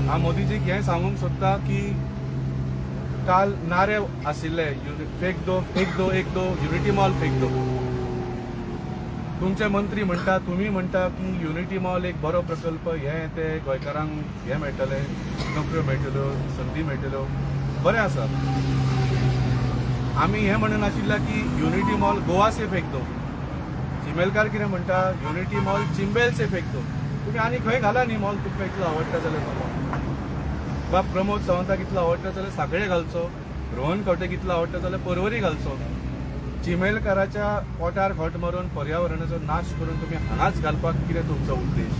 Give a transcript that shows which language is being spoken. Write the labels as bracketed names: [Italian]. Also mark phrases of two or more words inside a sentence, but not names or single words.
[Konkani] हांव मोदीजीक हें सांगूंक सोदता की काल नारे आशिल्ले [Hindi] फेक दो एक दो युनिटी मॉल फेक दो. [Konkani] तुमचे मंत्री म्हणटा तुमी म्हणटा की युनिटी मॉल एक बरो प्रकल्प हें तें गोंयकारांक हें मेळटलें नोकऱ्यो मेळटल्यो संदी मेळटल्यो बरें आसा. आमी हें म्हणून नाशिल्लें की युनिटी मॉल [Hindi] गोवा से फेक दो. [Konkani] चिमेलकार कितें म्हणटा युनिटी मॉल [Hindi] चिंबेल से फेक दो. [Konkani] तुमी आनी खंय घाला न्ही मॉल तुमकां इतलो आवडटा जाल्यार. वा प्रमोद सावंताक इतलो आवडटा जाल्यार सांकळे घालचो. रोहन खंवटेक इतलो आवडटा जाल्यार पर्वरी घालचो. चिमेलकाराच्या पोटार खोट मारून पर्यावरणाचो नाश करून तुमी हांगाच घालपाक कितें तुमचो उद्देश.